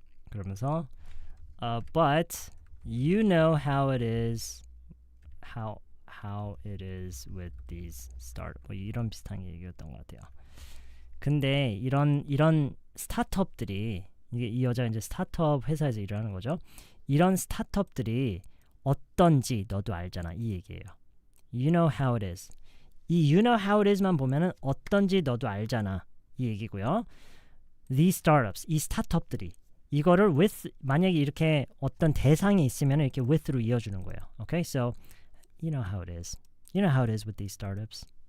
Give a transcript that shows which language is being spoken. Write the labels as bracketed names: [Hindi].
[Korean] 그러면서 [English] but you know how it is. How it is with these startup. [Korean] 뭐 이런 비슷한 얘기였던 것 같아요. 근데 이런 스타트업들이 이 여자가 이제 스타트업 회사에서 일하는 거죠. 이런 스타트업들이 어떤지 너도 알잖아. 이 얘기예요. [English] You know how it is. [Korean] 이 [English] you know how it is [Korean] 만 보면은 어떤지 너도 알잖아. 이 얘기고요. [English] These startups, [Korean] 이 스타트업들이 이거를 with 만약에 이렇게 어떤 대상이 있으면 이렇게 with로 이어주는 거예요. [English] Okay, so you know how it is. You know how it is with these startups.